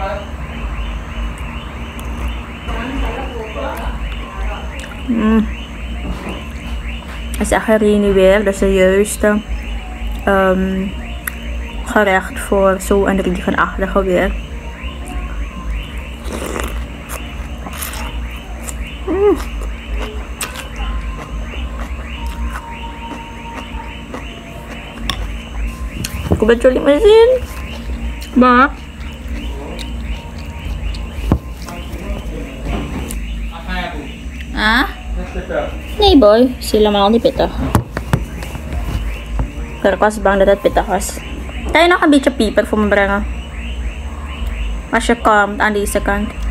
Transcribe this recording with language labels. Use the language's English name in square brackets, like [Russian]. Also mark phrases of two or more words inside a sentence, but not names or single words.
[Dutch] Het is echt een weer. Dat is de juiste gerecht voor zo'n regenachtige weer. [Indonesian] Aku baca 5 sen. Ba? Ah? [Dutch] Nee boy, is helemaal niet pittig. Pero ik was bang dat het pittig was. Kan je nog een beetje pieper voor me brengen? Als je komt aan deze kant.